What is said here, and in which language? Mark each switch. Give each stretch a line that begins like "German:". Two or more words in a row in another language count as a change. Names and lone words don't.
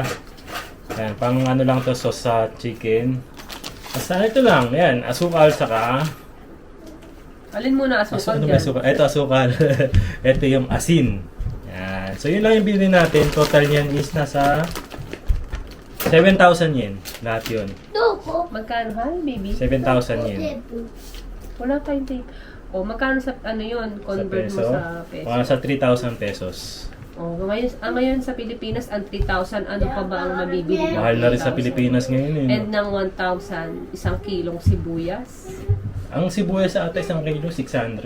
Filipino: Ayan, pang ano lang to, sauce sa chicken. Basta ito lang, ayan, asukal saka... Alin muna asukal Ano ba dyan? asukal? Ito asukal. Ito yung asin. Ayan. So yun lang yung bilhin natin. Total niyan is nasa 7,000 yen. Lahat yun.
Japanese: どこ？
Filipino: Magkano? Hi, baby? 7,000 yen.
Japanese: テープ。
Filipino: Wala pa yung tape. O, magkano sa, ano yun? Sa Convert peso. mo sa peso. Mga sa 3,000 pesos. O, ngayon sa Pilipinas, ang 3,000, ano pa ba ang mabibili? ng Mahal na rin sa 3,000? Pilipinas ngayon eh. And ng 1,000, isang kilong sibuyas. Ang sibuyas sa ata isang kilo, 600.